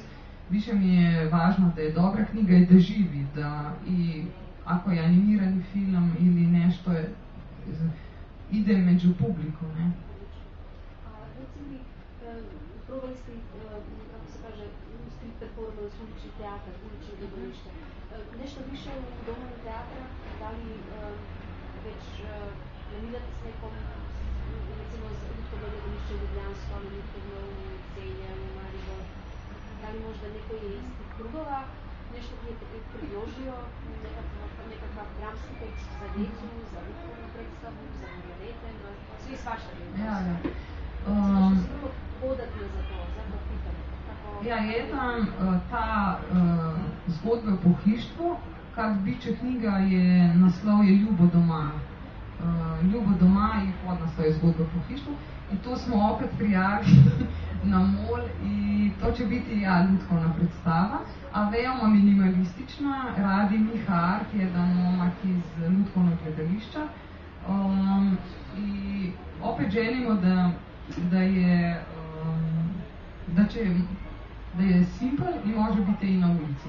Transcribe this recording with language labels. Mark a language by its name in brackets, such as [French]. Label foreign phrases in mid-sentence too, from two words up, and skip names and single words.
[Croatian] Više mi je važno da je dobra knjiga i da živi, i ako je animirani film ili nešto ide među publiku, ne? Reci mi, probali ste, kako se kaže, [English] street performance, [Croatian] ulični teatar, [Slovenian] ulično gledalište. [Croatian] Nešto više u domenu teatra, da li več namiljate s nekom, recimo z Lutkovno gledališče v Ljubljansko ali Lutkovno v Celje, v Maribor, da li možda neko je iz tih krugova, nešto ki je predložijo, nekakva dramska tekst za decu, za Lutkovno predstavu, za Margarete, svi svašta gledali. Ja. Što se bilo podatno za to pitanje? Ja, jedan ta zgodba o pohištvu, kar biče knjiga je, naslov je Ljubo doma. Ljubo doma je podnaslov je zgodba o pohištvu i to smo opet prijavili na MOL i to će biti lutkovna predstava, a veoma minimalistična. Radi Miha Art, jedan momak iz Lutkovnog gledališća i opet želimo da je simpel i može biti i na ulici.